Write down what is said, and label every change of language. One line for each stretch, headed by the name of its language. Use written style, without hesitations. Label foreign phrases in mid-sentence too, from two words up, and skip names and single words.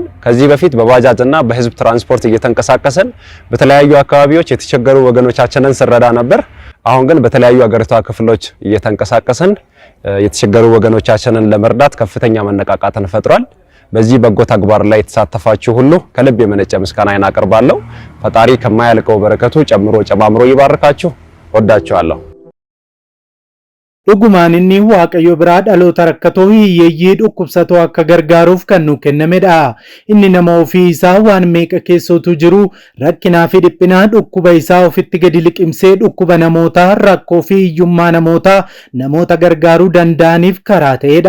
Amharic: ከዚህ በፊት በባጃጅና በህዝብ ትራንስፖርት እየተንቀሳቀሰን በተለያዩ አካባቢዎች የተቸገሩ ወገኖቻችንን ስረዳ ነበር። አሁን ግን በተለያዩ አገሪቷ ክፍሎች እየተንቀሳቀሰን የተቸገሩ ወገኖቻችንን ለመርዳት ከፍተኛ መነቃቃትን ፈጥሯል። በዚህ በጎ ተግባር ላይ የተሳተፋችሁ ሁሉ ከልብ የመነጨ ምስጋናዬን አቀርባለሁ። ፈጣሪ ከማያልቀው በረከቱ ጨማምሮ ይባርካችሁ። ወዳችኋለሁ።
Oromo: Dhugumaan inni waaqayyo biraa dhaloota rakkatoo hiyyeeyyii dhukkubsatoo akka gargaaruuf kan nu kennamedha. Inni nama ofii isaa waan meeqa keessootu jiru rakkinaa fi dhiphinaa dhukkuba isaa ofitti gadi liqimsee dhukkuba namootaa, rakkoo fi hiyyummaa namoota gargaaruu danda'aniif karaa ta'edha.